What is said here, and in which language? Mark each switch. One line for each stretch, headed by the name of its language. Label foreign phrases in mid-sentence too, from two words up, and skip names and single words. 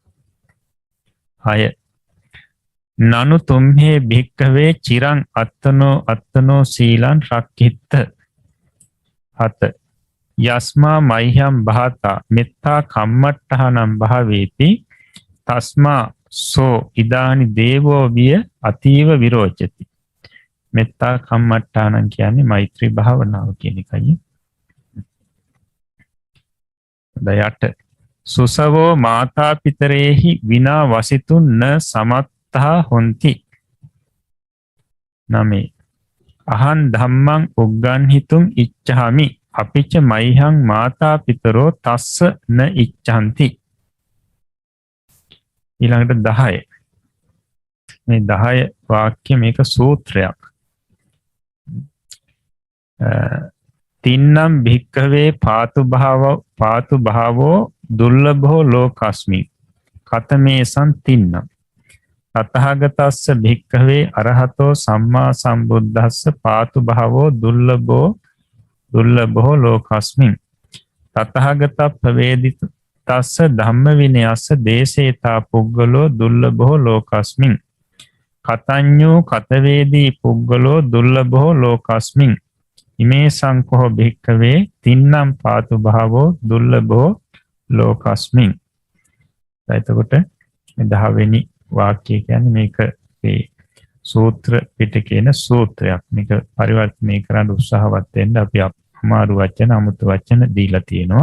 Pali: 6 නනු තුම්හේ භික්කවේ චිරං අත්තනෝ සීලං රක්ඛිත්ත. 7 යස්මා මයිහම් භාතා මෙත්තා කම්මට්ටහනම් භාවේති තස්මා සෝ ඉදානි දේවෝ විය අතීව විරෝචති. මෙත්තා කම්මට්ටානං
Sinhala: කියන්නේ මෛත්‍රී භාවනාව කියන එකයි.
Pali: 8 සුසවෝ මාතා පිතරේහි විනා වසිතුන් න සමත්තා හොಂತಿ. 9 අහං ධම්මං උග්ගන්හිතුං ඉච්ඡාමි අපිච්ච මයිහං මාතා පිතරෝ තස්ස න ඉච්ඡන්ති.
Sinhala: ඊළඟට 10 මේ 10 වාක්‍ය මේක සූත්‍රයක්.
Pali: තින්නම් භික්ඛවේ පාතු භාවෝ දුර්ලභෝ ලෝකස්මි කතමේසං තින්නම් තතහගතස්ස භික්ඛවේ අරහතෝ සම්මා සම්බුද්දස්ස පාතු භාවෝ දුර්ලභෝ ලෝකස්මින් තතහගතප්පවේදිත තස්ස ධම්ම විනයස්ස දේශේතා පුග්ගලෝ දුර්ලභෝ ලෝකස්මින් කතඤ්ඤෝ කතවේදී පුග්ගලෝ දුර්ලභෝ ලෝකස්මින් ඉමේ සංකෝ භික්ඛවේ තින්නම් පාතු භාවෝ දුර්ලභෝ ලෝකස්මින්.
Sinhala: එතකොට 10 වෙනි වාක්‍යය කියන්නේ මේක මේ සූත්‍ර පිටකේන සූත්‍රයක්. මේක පරිවර්තනය කරන්න උත්සාහවත් වෙන්න අපි අමාරු වචන අමුතු වචන දීලා තියෙනවා.